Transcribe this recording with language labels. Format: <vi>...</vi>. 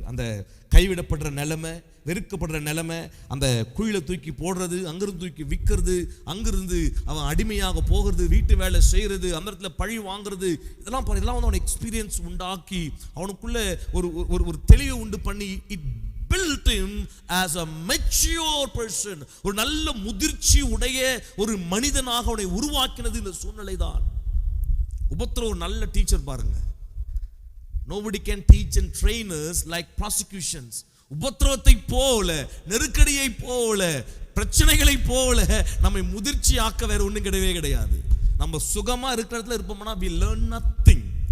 <ta>அந்த கைவிடப்படுற நிலைமை, வெறுக்கப்படுற நிலைமை, அந்த குழியில தூக்கி போடுறது, அங்கிருந்து தூக்கி விற்கிறது, அங்கிருந்து அவன் அடிமையாக போகிறது, வீட்டு வேலை செய்யறது, அந்த இடத்துல பழி வாங்குறது, இதெல்லாம் வந்து அவன் எக்ஸ்பீரியன்ஸ் உண்டாக்கி அவனுக்குள்ள ஒரு தெளிவை உண்டு பண்ணி</ta> <en>It built him as a mature person.</en> <ta>ஒரு நல்ல முதிர்ச்சி உடைய ஒரு மனிதனாக அவனை உருவாக்கினது இந்த சூழ்நிலை தான். உபத்திரவ ஒரு நல்ல டீச்சர் பாருங்க.</ta> <en>Nobody can teach and train us like prosecutions.</en> <ta>உபத்திரவத்தை போல, நெருக்கடியை போல, பிரச்சனைகளை போல நம்மை முதிர்ச்சி ஆக்க வேற ஒன்றும் கிடையவே கிடையாது. நம்ம சுகமா இருக்கிற இடத்துல இருப்போம்னா</ta> <en>we learn nothing.</en>